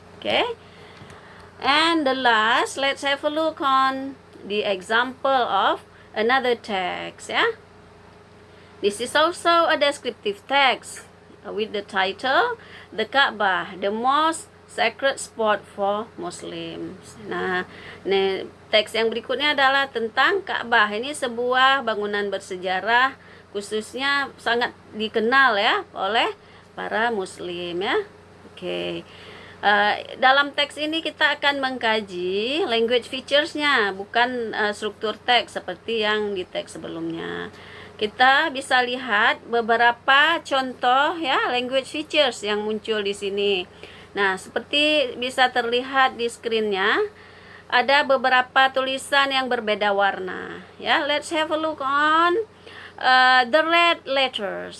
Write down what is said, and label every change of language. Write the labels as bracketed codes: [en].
[en] Okay, and the last, let's have a look on the example of another text ya. This is also a descriptive text with the title The Ka'bah, the most sacred spot for Muslims. [id] Nah, teks yang berikutnya adalah tentang Ka'bah. Ini sebuah bangunan bersejarah, khususnya sangat dikenal ya oleh para Muslim ya. Oke. Dalam teks ini kita akan mengkaji language features-nya, bukan struktur teks seperti yang di teks sebelumnya. Kita bisa lihat beberapa contoh ya language features yang muncul di sini. Nah, seperti bisa terlihat di screen-nya, ada beberapa tulisan yang berbeda warna. [en] Ya, let's have a look on the red letters.